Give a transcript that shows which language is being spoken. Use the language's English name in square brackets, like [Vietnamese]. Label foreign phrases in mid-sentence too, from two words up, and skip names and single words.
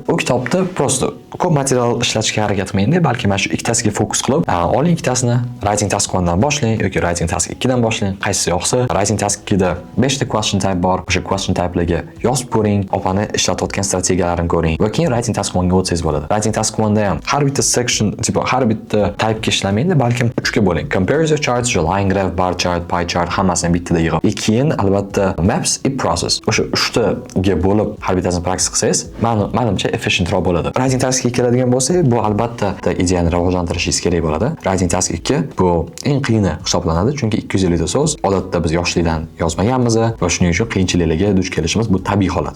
[Uzbek] U kitobda prosto ko'p material ishlatishga harakat qilmaydi, balki mana shu ikkitasiga fokus qilib, oling ikkitasini, [English] writing task 1 [Uzbek] dan boshlang yoki [English] writing task 2 [Uzbek] dan boshlang, qaysisi yoqsa. [English] Writing task 2 [Uzbek] da 5 ta [English] question type [Uzbek] bor. O'sha [English] question typelarga [Uzbek] yozib ko'ring, opani ishlatayotgan strategiyalarini ko'ring va keyin writing task 1 ga o'tsangiz bo'ladi. [English] Writing task 1 [Uzbek] da ham har bitta section, har bitta type ga ishlamaydi, balkim 3 ga bo'ling. [English] Comparison charts, line graph, bar chart, pie chart [Uzbek] hammasini bittada yig'ib. Keyin albatta [English] maps and process. [Uzbek] O'sha 3 taga bo'lib har bittasini praktik qilsangiz, menimcha efficientroq bo'ladi. [English] Writing task 2 [Uzbek] keladigan bo'lsak, bu albatta ideyani rivojlantirishingiz kerak bo'ladi. [English] Writing task 2 [Uzbek] bu eng qiyini hisoblanadi, chunki 250 ta so'z odatda biz yoshlikdan yozmaganmiz va shuning uchun qiyinchiliklarga duch kelishimiz bu tabiiy holat.